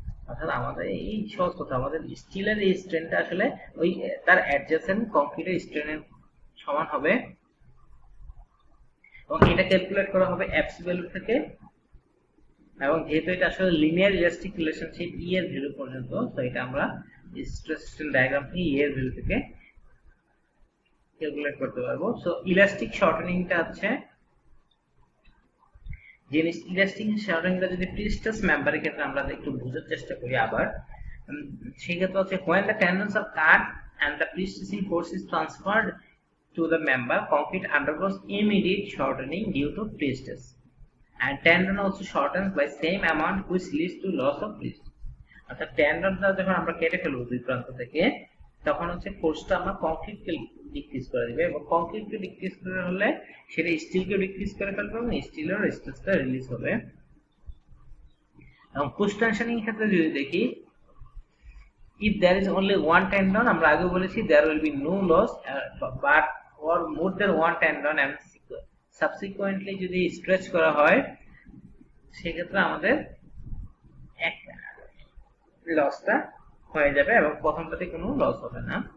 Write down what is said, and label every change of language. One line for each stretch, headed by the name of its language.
Bangla: অর্থাৎ আমাদের এই সহজ কথা, আমাদের স্টিলের এই স্ট্রেনটা আসলে ওই তার অ্যাডজাসেন্ট কংক্রিটের স্ট্রেনের সমান হবে এবং এটা ক্যালকুলেট করা হবে এফসি ভ্যালু থেকে। এবং যেহেতু এটা আসলে লিনিয়ার ইলাস্টিক রিলেশনশিপ ই এর ভ্যালু পর্যন্ত, তো এটা আমরা স্ট্রেস স্ট্রেন ডায়াগ্রাম থেকে ই এর ভ্যালু থেকে ক্যালকুলেট করতে পারবো। সো ইলাস্টিক শর্টেনিংটা হচ্ছে যে ইলাস্টিক শর্টেনিংটা যদি প্রি-স্ট্রেস মেম্বারের ক্ষেত্রে আমরা একটু বোঝার চেষ্টা করি আবার, সেই ক্ষেত্রে হচ্ছে
English: when the tendons are cut and the pre-stressing force is transferred to the member, concrete undergoes immediate shortening due to pre-stress and tendon also shortens by same amount which leads to loss of pre-stress।
Bangla: অর্থাৎ টেন্ডনটা যখন আমরা কেটে ফেলবো দুই প্রান্ত থেকে, তখন হচ্ছে ফোর্সটা আমরা কংক্রিটকে ডিক্রিজ করে দিবে এবং কংক্রিটকে ডিক্রিজ করে হলে সেটা স্টিলকে ডিক্রিজ করে ফেলবে এবং স্টিলের স্ট্রেসটা রিলিজ হবে। এবং পুশ টেনশনিং এর ক্ষেত্রে যদি দেখি,
English: if there is only one tendon,
Bangla: আমরা আগে বলেছি
English: there will be no loss, but or more than one tendon and subsequently
Bangla: যদি স্ট্রেচ করা হয় সেক্ষেত্রে আমাদের এক লসটা হয়ে যাবে এবং প্রথমটাতে কোনো লস হবে না।